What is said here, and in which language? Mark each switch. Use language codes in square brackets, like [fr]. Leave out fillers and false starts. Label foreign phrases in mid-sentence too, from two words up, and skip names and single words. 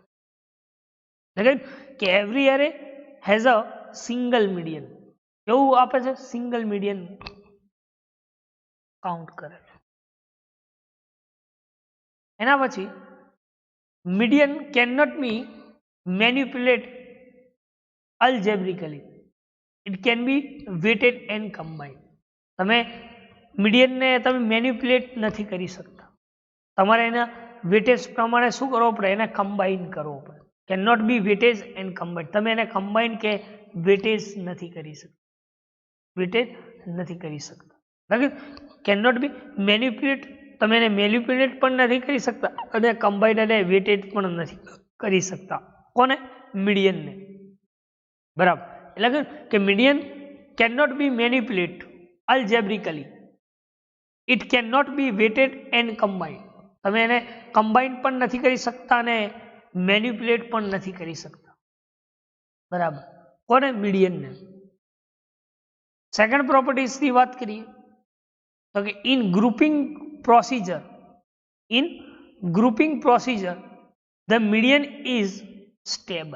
[gu] એટલે કે [en] every array has a single median. [gu] કેવું આપે છે, [en] single median count [gu] કરે છે. એના પછી [en] median can not be manipulate algebraically, it can be weighted and combined. [gu] તમે મીડિયનને તમે મેન્યુપ્યુલેટ નથી કરી શકતા, તમારે એના વેટેજ પ્રમાણે શું કરવો પડે, એને કમ્બાઈન કરવો પડે. [en] can not be weightage and combine, [gu] તમે એને કમ્બાઈન કે વેટેજ નથી કરી શકતા, વેટેજ નથી કરી શકતા. બરાબર, [en] can not be manipulate, [gu] તમે એને મેન્યુપ્યુલેટ પણ નથી કરી શકતા અને કમ્બાઈન અને વેટેજ પણ નથી કરી શકતા. કોને, મીડિયનને. બરાબર, એટલે કે [en] median can not be manipulate algebraically, it cannot be weighted and combined. [gu] તમે એને કમ્બાઈન પણ નથી કરી શકતા અને મેન્યુપ્યુલેટ પણ નથી કરી શકતા. બરાબર, કોને, મીડિયનને. સેકન્ડ પ્રોપર્ટીઝની વાત કરીએ તો કે [en] in grouping procedure, the median is stable.